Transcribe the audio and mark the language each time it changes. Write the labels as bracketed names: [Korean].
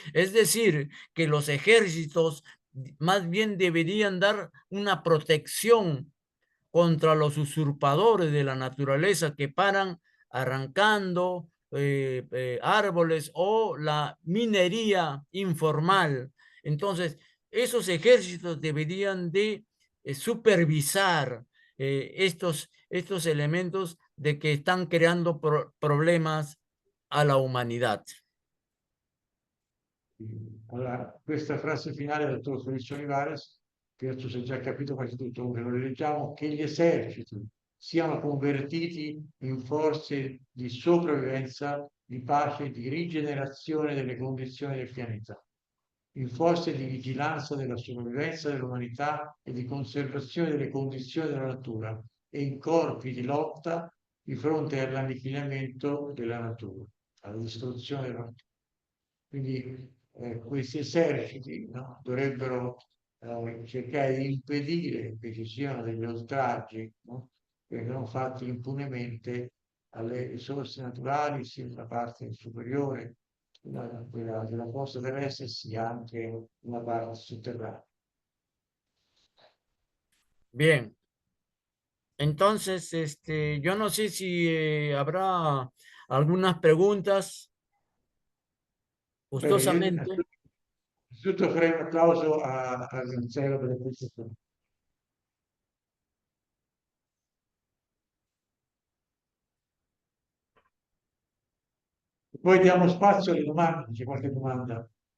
[Spanish] Es decir, que los ejércitos más bien deberían dar una protección contra los usurpadores de la naturaleza que paran arrancando árboles o la minería informal. Entonces, esos ejércitos deberían de supervisar estos elementos de que están creando problemas a la humanidad. [Italian] Allora, questa frase finale del dottor Felice Olivares, penso si è già capito quasi tutto, comunque lo rileggiamo, che gli eserciti siano convertiti in forze di sopravvivenza, di pace, di rigenerazione delle condizioni del pianeta, in forze di vigilanza della sopravvivenza dell'umanità e di conservazione delle condizioni della natura e in corpi di lotta di fronte all'annichilimento della natura, alla distruzione della natura. Quindi questi eserciti, no, dovrebbero cercare di impedire che ci siano degli oltraggi, no, che vengono fatti impunemente alle risorse naturali, sia da parte superiore, quella della costa terrestre, sia anche una parte sotterranea. [Spanish] Bien, entonces, yo no sé si habrá algunas preguntas [Italian] Bene, io [Spanish] gustosamente. [Italian] innanzitutto farei un applauso a Marcello per le prestazioni. Poi diamo spazio alle domande, c'è qualche domanda?